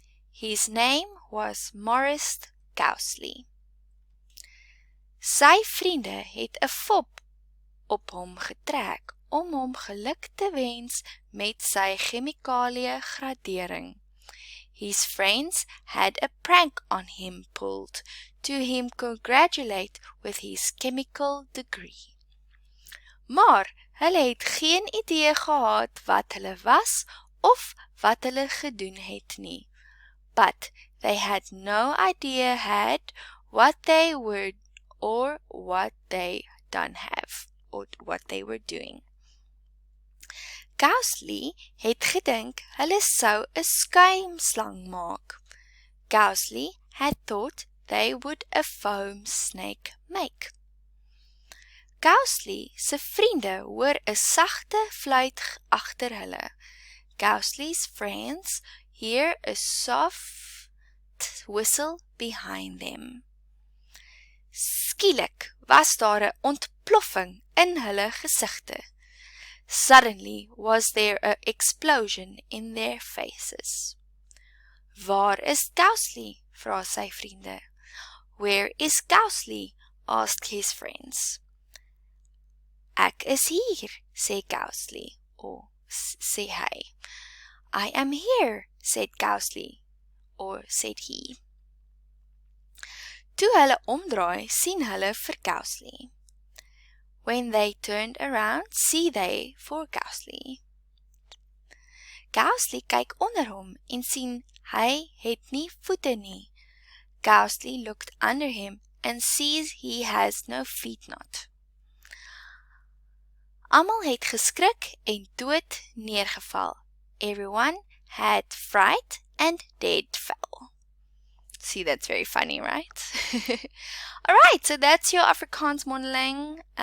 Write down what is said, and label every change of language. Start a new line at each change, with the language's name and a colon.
English: His name was Morris Gousley.
Afrikaans: Sy vriende het 'n fop op hom getrek om hom geluk te wens met sy chemikalie gradering.
English: His friends had a prank on him pulled to him congratulate with his chemical degree.
Afrikaans: Maar hulle het geen idee gehad wat hulle was of wat hulle gedoen het nie.
English: But they had no idea what they were or what they done have, or what they were doing.
Afrikaans: Gousley het gedink hulle sou 'n skuimslang maak.
English: Gousley had thought they would a foam snake make.
Afrikaans: Gousley se vriende hoor 'n sagte fluit agter hulle.
English: Gousley's friends hear a soft whistle behind them.
Afrikaans: Skielik was daar 'n ontploffing in hulle gesigte.
English: Suddenly was there an explosion in their faces.
Afrikaans: Waar is Gousley? Vra sy vriende.
English: Where is Gousley? Asked his friends.
Afrikaans: Ek is hier, sê Gousley, or sê hy.
English: I am here, said Gousley, or said he.
Afrikaans: Toe hulle omdraai, sien hulle vir Gousley.
English: When they turned around, see they for Gousley.
Afrikaans: Ghostly kyk onder hom en sien hy het nie voete nie.
English: Ghostly looked under him and sees he has no feet not.
Afrikaans: Almal het geskrik en dood neergeval.
English: Everyone had fright and dead fell. See, that's very funny, right? Alright, so that's your Afrikaans Mondeling.